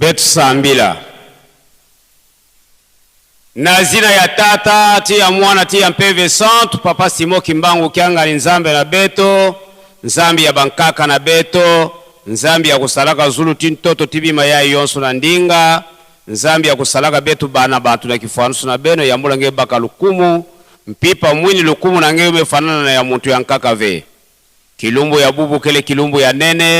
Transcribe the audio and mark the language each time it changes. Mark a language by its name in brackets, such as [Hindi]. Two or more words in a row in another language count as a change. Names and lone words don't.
[Kituba (Democratic Republic of Congo)] tosambila na zina ya tata ti ya mwana ti ya mpeve centre papa Simo Kimbangu kiangali nzambe na beto nzambi ya bankaka na beto nzambi ya kusalaka zulu ti ntoto tibima ya yonso na ndinga nzambi ya kusalaka betu bana bantu na kifanusu na beno ya mula nge baka lukumu mpipa mwini lukumu na nge umefanana na ya muntu ya nkaka ve kilumbu ya bubu kele kilumbu ya nene